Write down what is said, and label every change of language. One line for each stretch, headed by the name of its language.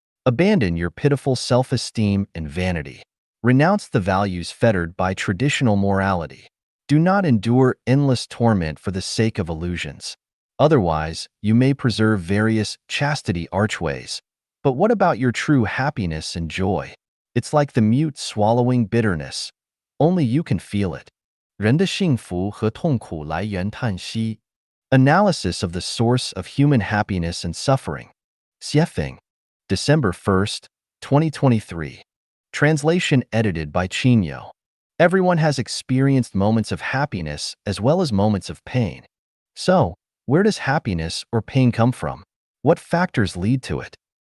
English: Abandon your pitiful self-esteem and vanity. Renounce the values fettered by traditional morality. Do not endure endless torment for the sake of illusions. Otherwise, you may preserve various chastity archways. But what about your true happiness and joy? It's like the mute swallowing bitterness. Only you can feel it.
Chinese: 人的幸福和痛苦来源叹息。
English: Analysis of the source of human happiness and suffering. Xiefeng, December 1st, 2023. Translation edited by Qinyo. Everyone has experienced moments of happiness as well as moments of pain. So, where does happiness or pain come from? What factors lead to it?